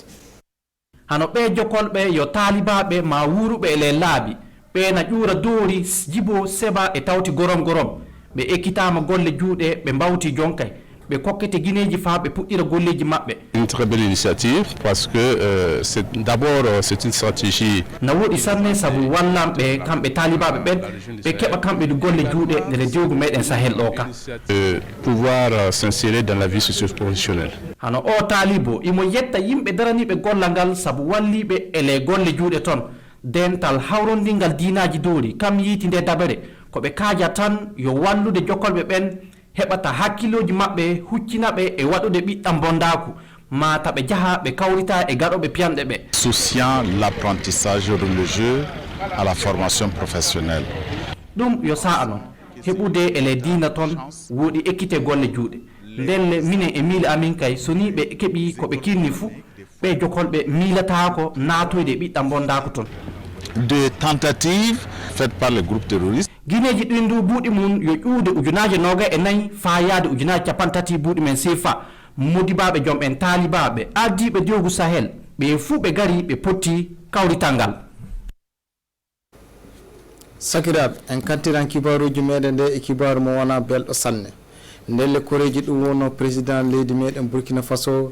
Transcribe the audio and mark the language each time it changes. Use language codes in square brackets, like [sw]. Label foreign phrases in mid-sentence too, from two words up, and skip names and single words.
[ff] hano ɓe jokolɓe yo taalibaɓe ma wuruɓe ele laabi ɓe na ƴuura doori jibo seba e tawti gorom ɓe ekkitama golle juuɗe ɓe mbawti jonkay ɓe kokkete guineji fa ɓe puɗɗira golleji maɓɓe. [fr] Une très belle initiative parce que c'est une stratégie. [ff] Na woɗi sanne sabu wallamɓe kamɓe taalibaɓe ɓen ɓe keɓa kamɓe du golle juuɗe nder jewgu meɗen Sahel ɗo ka [fr] pouvoir s'insérer dans la vie socio-professionnelle. [ff] hano o taalibo imo yetta yimɓe daraniɓe gollal ngal sabu walliɓe ele golle juuɗe toon dental hawrondingal dinaji doori kam yiiti nde dabere koɓe kaaja tan yo wallude jokolɓe ɓen heɓata hakkiloji maɓɓe huccinaɓe e waɗude ɓiɗɗam bondaku mata ɓe jaha ɓe kawrita e gaɗoɓe piyanɗe ɓe [fr] Associant l'apprentissage religieux à la formation professionnelle. [ff] ɗum yo sa'a noon heɓude ele dina toon woɗi ekkite golle juuɗe ndelle minen e miila amin kay so ni ɓe keeɓi koɓe kirni fuu ɓe jokolɓe miilatako natoyde ɓiɗɗam bondaku toon [fr] De tentatives faites par les groupes terroristes. [ff] guineji ɗin du buuɗi mum yo ƴuude 24 fa yaade 30 buuɗi men sefa modibaɓe joom en taalibaɓe ardiɓe dewgu Sahel ɓe fuu ɓe gari ɓe potti kawrital ngal sakiraɓe en kantiran kibaruji meɗen nde e kibaru mo wona belɗo sanne ndelle koreji ɗum wonno président leydi meɗen Burkina Faso